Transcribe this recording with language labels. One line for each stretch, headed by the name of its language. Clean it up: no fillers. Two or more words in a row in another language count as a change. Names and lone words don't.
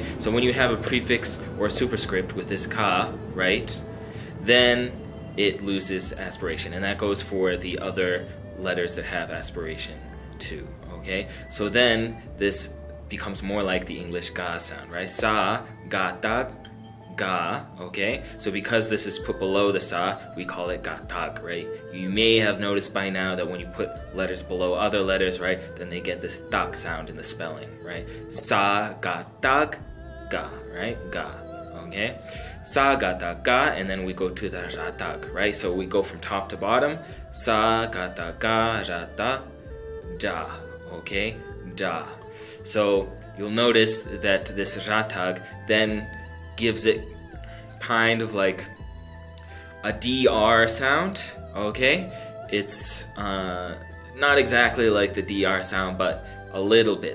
English: So when you have a prefix or a superscript with this ka, right, then it loses aspiration, and that goes for the other letters that have aspiration too, okay? So then this becomes more like the English ga sound, right?
Tibetan: ས་ ག་ བཏགས་ ག,
English: okay? So because this is put below the sa, we call it ga, tag, right? You may have noticed by now that when you put letters below other letters, right, then they get this tag sound in the spelling, right?
Tibetan: ས་ ག་ བཏགས་ ག, right? Ga, okay? ས་ ག་ བཏགས་ ག,
English: and then we go to the ratag, right? So we go from top to bottom.
Tibetan: ས་ ག་ བཏགས་ ག་ ར་བཏགས་ ཇ, okay? Ja.
English: So you'll notice that this ratag then gives it kind of like a DR sound, okay? It's not exactly like the DR sound, but a little bit.